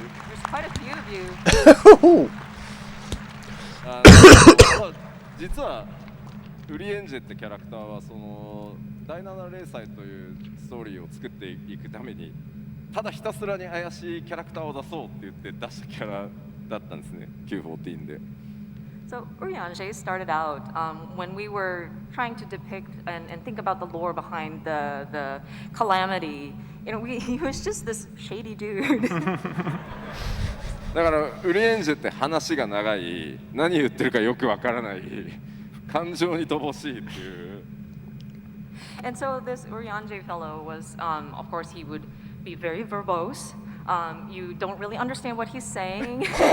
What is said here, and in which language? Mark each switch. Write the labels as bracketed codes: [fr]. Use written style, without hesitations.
[en] There's quite a few of you. [ja] まあ実はウリエンジェってキャラクターはその第7零歳というストーリーを作っていくためにただひたすらに怪しいキャラクターを出そうって言って出したキャラだったんですね Q14 で [en] So Urianger started out when we were trying to depict and think about the lore behind the calamity. You know, he was just this shady dude. [ja] だからウリエンジェって話が長い何言ってるかよくわからない感情に乏しいっていう [en] And so this Urianger fellow was, of course, he would be very verbose. You don't really understand what he's saying.